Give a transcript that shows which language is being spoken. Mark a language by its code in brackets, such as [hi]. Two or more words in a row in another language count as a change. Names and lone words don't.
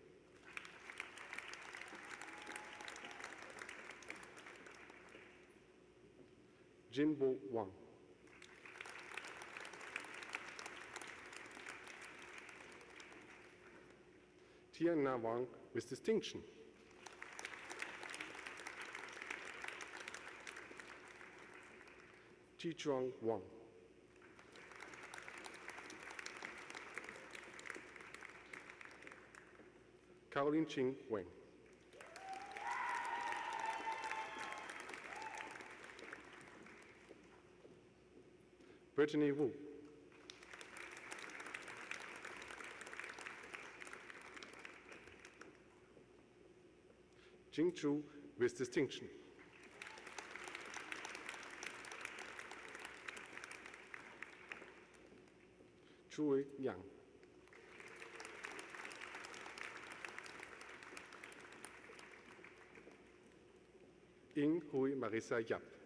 [en] Jinbo Wang. Tian Na Wang with distinction. Chichuang Wang. Caroline Ching Wang. Brittany Wu. Jing Chu with distinction. Chui Yang. Ying Hui Marisa Yap.